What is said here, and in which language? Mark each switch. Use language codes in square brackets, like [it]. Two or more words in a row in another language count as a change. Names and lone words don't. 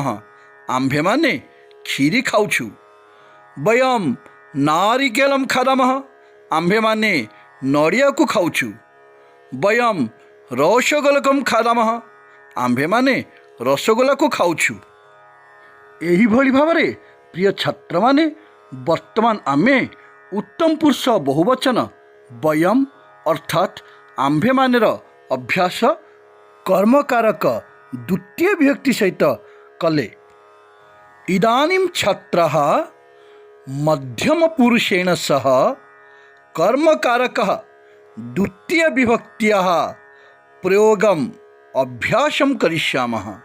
[or] ଆମ୍ଭେମାନେ ଖିରି ଖାଉଛୁ। [sa] वयं नारिकेलं खादामः। [or] ଆମ୍ଭେମାନେ ନଡ଼ିଆକୁ ଖାଉଛୁ। [sa] वयं रसगोलकं खादामः। [or] ଆମ୍ଭେମାନେ ରସଗୋଲାକୁ ଖାଉଛୁ। एहिभଳି ଭାବରେ ପ୍ରିୟ ଛାତ୍ରମାନେ ବର୍ତ୍ତମାନ ଆମେ [sa] उत्तम पुरुष बहुवचन वयम् [or] ଅର୍ଥାତ ଆମ୍ଭେମାନଙ୍କର ଅଭ୍ୟାସ କର୍ମକାରକ ଦ୍ୱିତୀୟ ବିଭକ୍ତି ସହିତ କଲେ। [sa] इदानीं छात्रः मध्यम पुरुषेण सह कर्मकारकः द्वितीय विभक्त्याः प्रयोगम् अभ्यासं करिष्यामः।